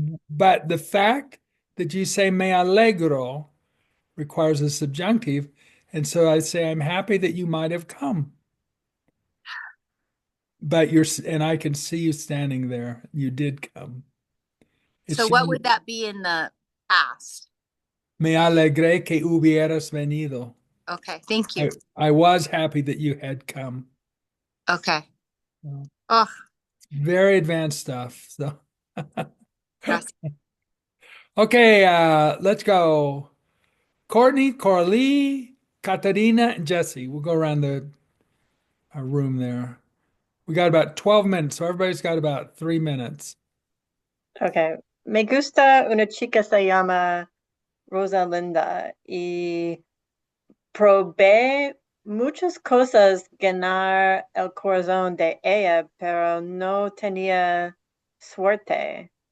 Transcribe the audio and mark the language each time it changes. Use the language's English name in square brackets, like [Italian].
[English] But the fact that you say [Spanish] me alegro [English] requires a subjunctive. And so I say, I'm happy that you might have come. And I can see you standing there. You did come. So It's what would that be in the past? [Spanish] me alegré que hubieras venido. [English] Okay. Thank you. I was happy that you had come. Okay. So, Oh, very advanced stuff. So, [Spanish] gracias. [English] okay, let's go. Courtney, Coralie, Katarina, and Jesse. We'll go around the our room there. We got about 12 minutes, so everybody's got about 3 minutes. Okay. [Spanish] Me gusta una chica se llama Rosa Linda y probé muchas cosas ganar el corazón de ella, pero no tenía suerte.